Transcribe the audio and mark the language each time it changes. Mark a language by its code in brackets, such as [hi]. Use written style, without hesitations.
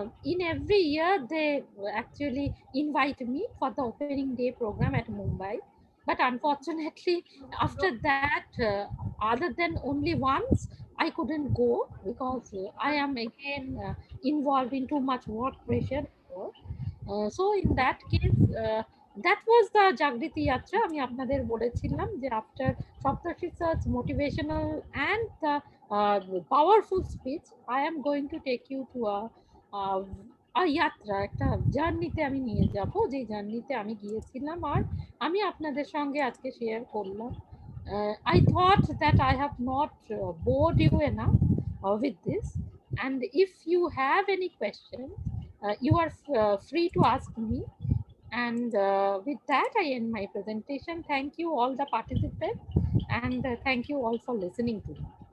[en] In every year they actually invite me for the opening day program at Mumbai, but unfortunately after that, other than only once, I couldn't go because I am again involved in too much work pressure. So in that case, that was the Jagriti Yatra. [bn] আমি আপনাদের বলেছিলাম যে [en] after Saptarshi Sir's motivational and the powerful speech, I am going to take you to uh, a yatra, [bn] একটা জার্নিতে আমি নিয়ে যাব, যে জার্নিতে আমি গিয়েছিলাম আর আমি আপনাদের সঙ্গে আজকে শেয়ার করলাম। [en] I thought that I have not bored you enough with this, and if you have any questions, you are free to ask me. And with that, I end my presentation. Thank you all the participants, and thank you all for listening to me.